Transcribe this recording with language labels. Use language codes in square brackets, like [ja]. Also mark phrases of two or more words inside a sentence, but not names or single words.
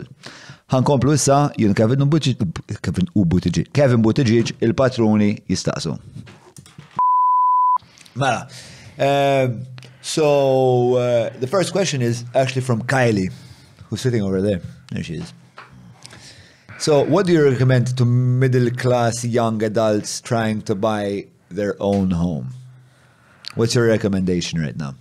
[mt] Ħankomplu issa jien Kevin Buttigieg il-patruni jistaqsu. Mela, [en] so the first question is actually from Kylie, who's sitting over there. There she is. So what do you recommend to middle-class young adults trying to buy their own home? What's your recommendation right now?